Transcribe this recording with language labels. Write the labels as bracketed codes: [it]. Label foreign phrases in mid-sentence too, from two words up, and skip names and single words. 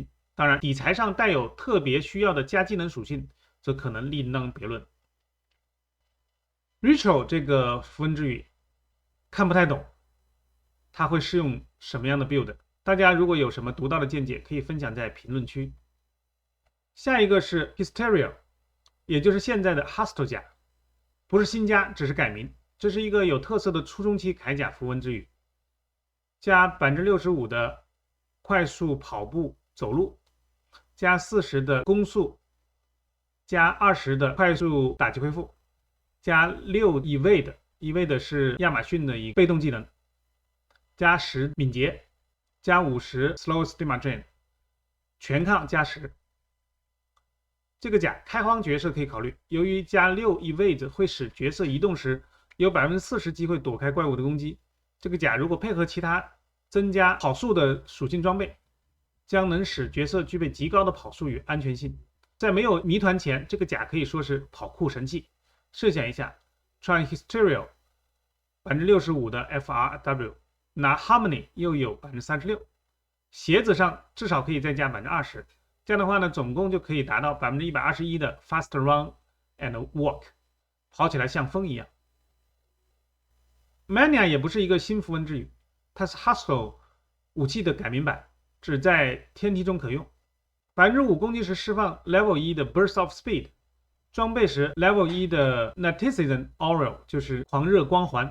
[zh] 當然，底材上帶有特別需要的加技能屬性，則可能另當別論。Ritual 這個符文之語看不太懂，它會適用什麼樣的 build？大家如果有什麼獨到的見解，可以分享在評論區。下一個是 Hysteria，也就是現在的 Hustle 甲，不是新加，只是改名。這是一個有特色的初中期鎧甲符文之語，加 65% 的快速跑步走路，加40%的攻速，加20%的快速打擊恢復，加6 evade 是亞馬遜的一個被動技能，加10敏捷，加50 [en] slow stamina drain， [zh] 全抗加10。這個甲開荒角色可以考慮，由於加6 evade 会使角色移動時有 40% 機會躲開怪物的攻擊。這個甲如果配合其他增加跑速的屬性裝備，將能使角色具備極高的跑速與安全性。在沒有謎團前，這個甲可以說是跑酷神器。設想一下，穿 Hysteria 65%的 FRW， 拿 Harmony 又有 36%， 鞋子上至少可以再加 20%， 這樣的話呢，總共就可以達到 121% 的 [en] Fast Run and Walk， [zh] 跑起来像風一樣。Mania 也不是一個新符文之語，它是 Hustle 武器的改名版，只在天梯中可用。5%攻擊時釋放 Level 1的 Burst of Speed，裝備時 Level 1 的 Natizan Aura 就是狂熱光環。